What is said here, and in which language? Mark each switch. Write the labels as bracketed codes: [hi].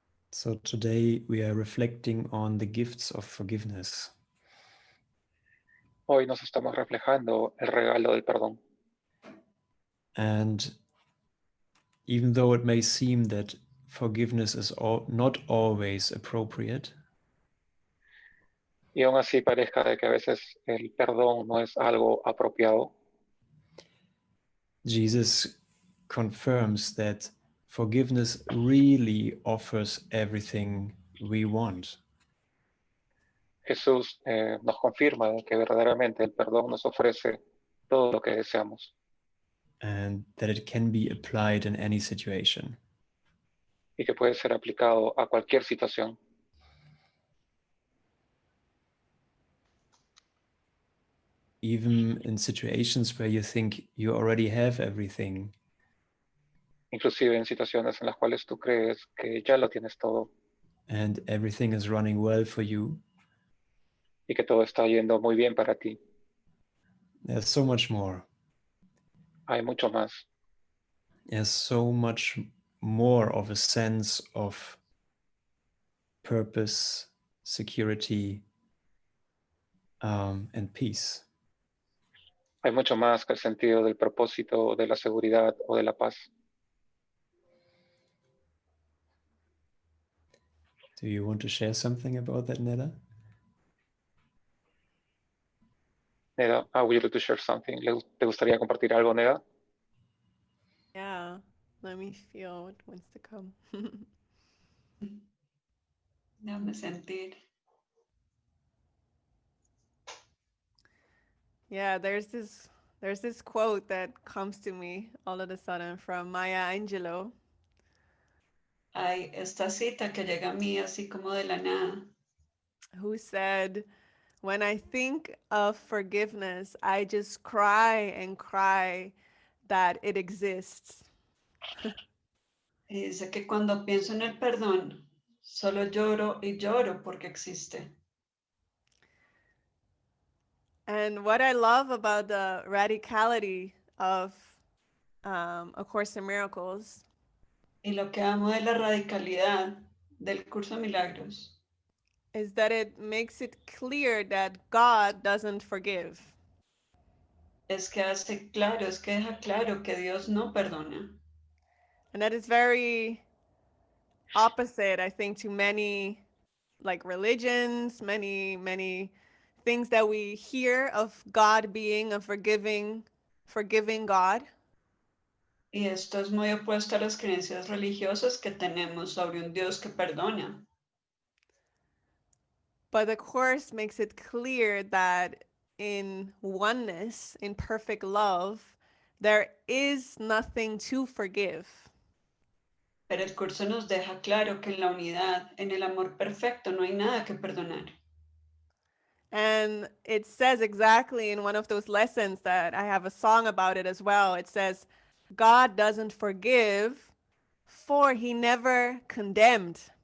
[en] So today we are reflecting on the gifts of forgiveness. [es] Hoy nos estamos reflejando el regalo del perdón. [en] And even though it may seem that forgiveness is not always appropriate, [es] Y aún así parezca de que a veces el perdón no es algo apropiado, [en] Jesus confirms that forgiveness really offers everything we want. [es] Jesús nos confirma de que verdaderamente el perdón nos ofrece todo lo que deseamos [en] And that it can be applied in any situation. [es] y que puede ser aplicado a cualquier situación. [en] Even in situations where you think you already have everything, [es] Inclusive en situaciones en las cuales tú crees que ya lo tienes todo [en] and everything is running well for you, [es] y que todo está yendo muy bien para ti. [en] there's so much more. [es] Hay mucho más. [en] There's so much more of a sense of purpose, security, and peace. [es] Hay mucho más que el sentido del propósito, de la seguridad o de la paz. [en] Do you want to share something about that, Neda? Neda, would you like to share something? [es] ¿Te gustaría compartir algo, Neda? [en] Yeah, let me feel what wants to come. [es] Déjame sentir. [en] Yeah, there's this quote that comes to me all of a sudden from Maya Angelou. [es] Hay esta cita que llega a mí así como de la nada. [en] Who said, "When I think of forgiveness, I just cry and cry that it exists." [es] Y dice que cuando pienso en el perdón, solo lloro y lloro porque existe. [en] And what I love about the radicality of A Course in Miracles [es] Y lo que amo de la radicalidad del Curso de Milagros [en] is that it makes it clear that God doesn't forgive. [es] es que hace claro, es que deja claro que Dios no perdona. [en] And that is very opposite, I think, to many like religions, many things that we hear of God being a forgiving God. [es] Y esto es muy opuesto a las creencias religiosas que tenemos sobre un Dios que perdona. [en] But the Course makes it clear that in oneness, in perfect love, there is nothing to forgive. [es] Pero el curso nos deja claro que en la unidad, en el amor perfecto, no hay nada que perdonar. [en] And it says exactly in one of those lessons that I have a song about it as well. It says, God doesn't forgive, for he never condemned.